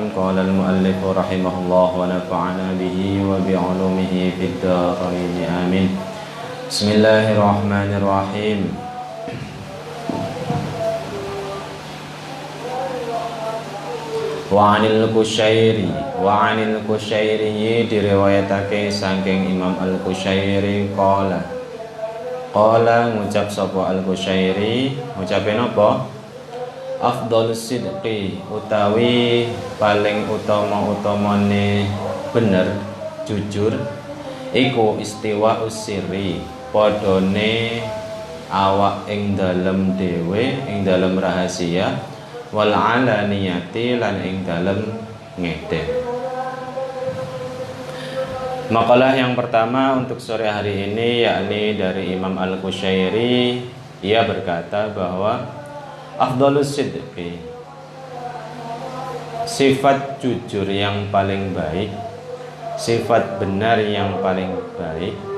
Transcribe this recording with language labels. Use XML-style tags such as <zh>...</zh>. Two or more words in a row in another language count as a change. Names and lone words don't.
<ar>قال المؤلف رحمه الله ونفعنا به وبعلومه في الدارين آمين. بسم الله الرحمن الرحيم. وعن القشيري</ar> <jv>diriwayatake saking Imam Al-Qusyairi qala ngucap sapa Al-Qusyairi, ngucape napa?</jv> <ar>أفضل الصدق</ar> <jv>utawi paling utama-utamane bener jujur iku</jv> <ar>استواء السر</ar> <jv>padane awak ing dalem dhewe ing dalem rahasia</jv> <ar>والعلانية</ar> <jv>lan ing dalem ngeden.</jv> <id>Makalah yang pertama untuk sore hari ini yakni dari Imam Al-Qusyairi. Ia berkata bahwa</id> <ar>أفضل الصدق,</ar> <id>sifat jujur yang paling baik, sifat benar yang paling baik,</id>